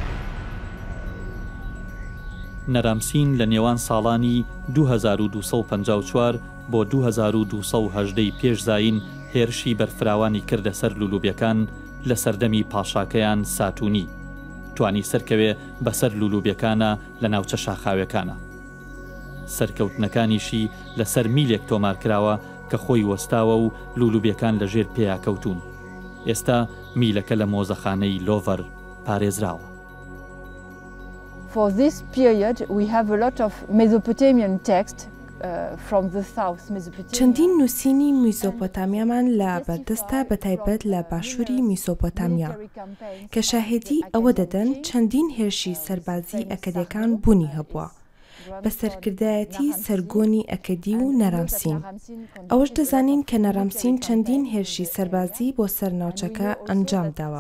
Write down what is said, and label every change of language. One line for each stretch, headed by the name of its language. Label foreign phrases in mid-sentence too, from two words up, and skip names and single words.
Central Kurdish: نەرامسین لە نێوان ساڵانی 2254 بۆ 2280 پێش زاین هێرشی بەرفراوانی کردە سەر لولوبیەکان لە سەردەمی پاشاکەیان ساتونی توانی سەرکەوێ بەسەر لولوبیەکانە لە ناوچە شاخاوەکانە. سەرکەوتنەکانیشی لەسەر میلێک تۆمارکراوە کە خۆی وەستاوە و لولوبیەکان لە ژێر پێیا کەوتون. ئێستا میلەکە لە مۆزەخانەی لۆڤەر پارێزراوە.
English: For this period, we have a lot of Mesopotamian text from the south Mesopotamia.
Central Kurdish: چەندین نووسینی میزۆپۆتامیامان لە بەردەستە بەتایبەت لە باشووری میسۆپۆتامیا کە شاهێدی ئەوە دەدەن چەندین هێرشی سەربازی ئەکەدەکان بوونی هەبووە بە سەرکردایەتی سەرگۆنی ئەکەدی و نەرامسین. ئەوەش دەزانین کە نەرامسین چەندین هێرشی سەربازی بۆ سەرناوچەکە ئەنجام داوە.